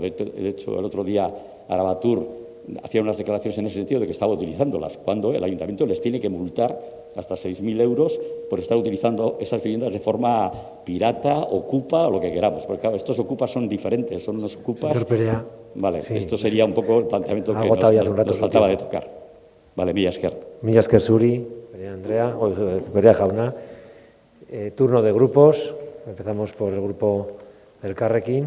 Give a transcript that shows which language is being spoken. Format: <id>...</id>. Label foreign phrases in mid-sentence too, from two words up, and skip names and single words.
<es>De hecho, el otro día Aravatur hacía unas declaraciones en ese sentido de que estaba utilizándolas, cuando el ayuntamiento les tiene que multar hasta 6.000 euros por estar utilizando esas viviendas de forma pirata, ocupa o lo que queramos. Porque, claro, estos ocupas son diferentes, son unos ocupas... Señor Perea, vale, sí, esto sería un poco el planteamiento que nos faltaba de tocar. Vale,</es> <eu>Mila esker. Mila esker zuri, Perea Andrea, Perea Jauna.</eu> <es>Turno de grupos. Empezamos por el grupo del Elkarrekin.</es>